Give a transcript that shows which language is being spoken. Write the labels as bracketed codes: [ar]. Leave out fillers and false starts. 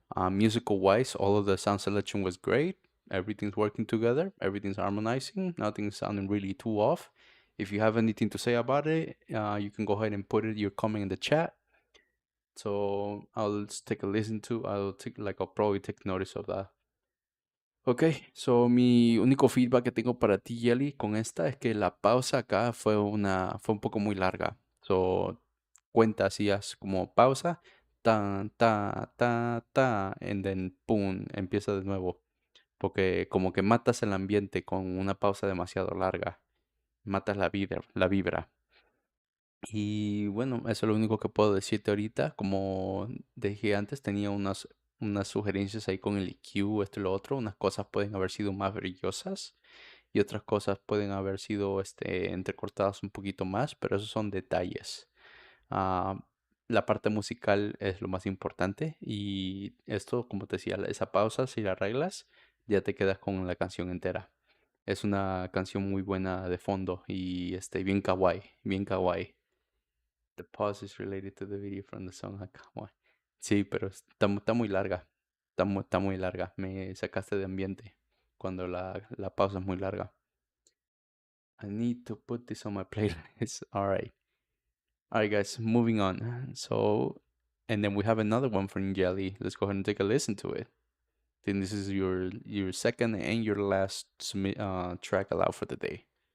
[en] Musical wise, all of the sound selection was great. Everything's working together. Everything's harmonizing. Nothing's sounding really too off. If you have anything to say about it, you can go ahead and put your comment in the chat. So I'll just take a listen to. I'll probably take notice of that. [es] Ok, so mi único feedback que tengo para ti, Jelly, con esta es que la pausa acá fue un poco muy larga. So, cuenta así, haz como pausa, ta, ta, ta, ta, [en] and then [es] pum, empieza de nuevo. Porque como que matas el ambiente con una pausa demasiado larga. Matas la vibra. Y bueno, eso es lo único que puedo decirte ahorita. Como dije antes, tenía unas sugerencias ahí con el EQ, esto y lo otro. Unas cosas pueden haber sido más brillosas y otras cosas pueden haber sido entrecortadas un poquito más, pero esos son detalles. La parte musical es lo más importante y esto, como te decía, esa pausa, si la arreglas, ya te quedas con la canción entera. Es una canción muy buena de fondo y bien kawaii, bien kawaii. [en] The pause is related to the video from the song. Come on. [es] Sí, pero está muy larga. Está muy larga. Me sacaste de ambiente cuando la pausa es muy larga. [en] I need to put this on my playlist. All right. All right, guys. Moving on. So, and then we have another one from Jelly. Let's go ahead and take a listen to it. I think this is your second and your last track allowed for the day.